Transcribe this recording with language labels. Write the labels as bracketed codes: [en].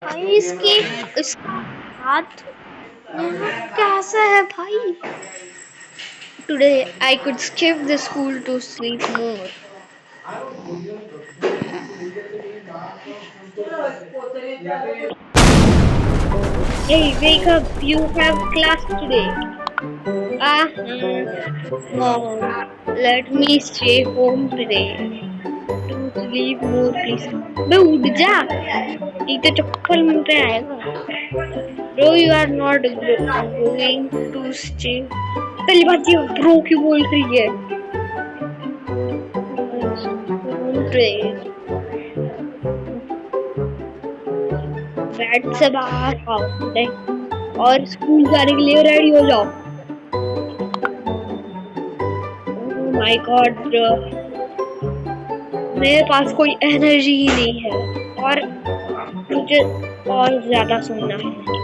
[hi] भाई इसकी इसका हाथ कैसा है भाई? [en] Today I could skip the school to sleep more. Hey, wake up! You have class today. Mom, let me stay home today to sleep more, please. [hi] बे उठ जा! एक तो चप्पल मुंह पे आएगा. [en] Bro, you are not going to stay. [hi] पहली बात ये bro क्यों बोल रही है? [en] Today. [hi] बेड से बाहर आओ और स्कूल जाने के लिए रेडी हो जाओ. [en] oh my god bro, [hi] मेरे पास कोई एनर्जी ही नहीं है और मुझे और ज्यादा सोना है.